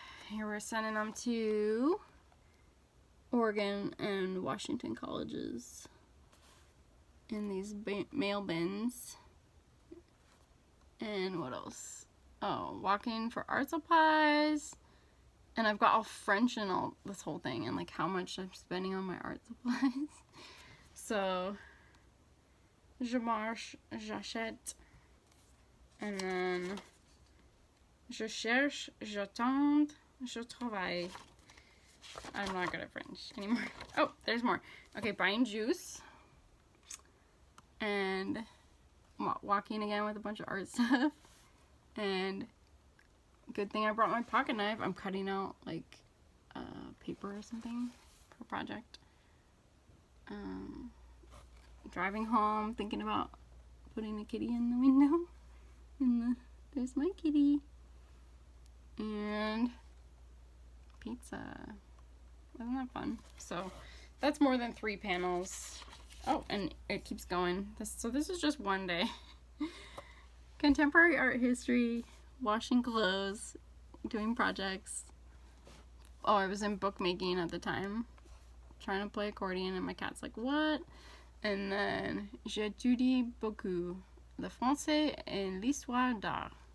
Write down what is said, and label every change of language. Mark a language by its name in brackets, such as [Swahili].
[English] Here we're sending them to Oregon and Washington colleges in these mail bins. And what else? Oh, walking for art supplies. And I've got all French and all this whole thing, and like how much I'm spending on my art supplies. [French] So je marche, j'achète, [English] and then [French] je cherche, j'attends, je travaille. [English] I'm not good at French anymore. Oh, there's more. Okay, buying juice. And walking again with a bunch of art stuff. And good thing I brought my pocket knife. I'm cutting out like paper or something for a project. Driving home, thinking about putting a kitty in the window. And there's my kitty. And pizza. Isn't that fun? So that's more than 3 panels. Oh, and it keeps going. So this is just one day. Contemporary art history, washing clothes, doing projects. Oh, I was in bookmaking at the time, trying to play accordion, and my cat's like, what? And then [French] j'étudie beaucoup le français et l'histoire d'art.